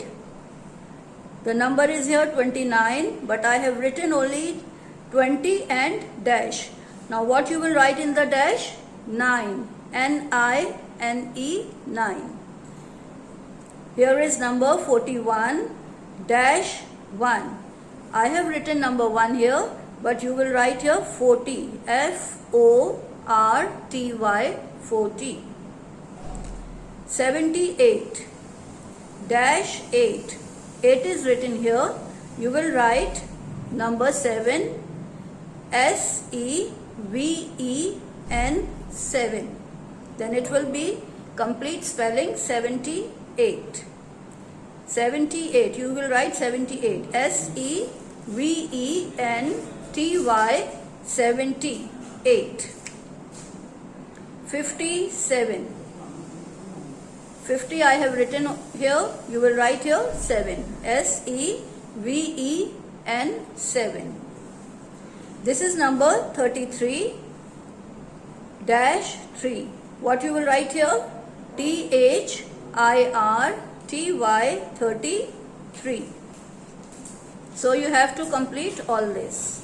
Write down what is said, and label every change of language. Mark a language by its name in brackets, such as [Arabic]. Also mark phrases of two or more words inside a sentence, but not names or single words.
[English] The number is here 29, but I have written only 20 and dash. Now what you will write in the dash? 9. N-I-N-E, 9. Here is number 41 dash 1. I have written number 1 here, but you will write here 40. F-O-R-T-Y, 40. 78 dash 8. 8 is written here. You will write number 7. S-E-V-E-N, 7. Then it will be complete spelling 78. 78. You will write 78. S-E-V-E-N-T-Y, 78. 57. 50 I have written here. You will write here 7. S-E-V-E-N, 7. This is number 33 dash 3. What you will write here? T-H-I-R-T-Y, 33. So you have to complete all this.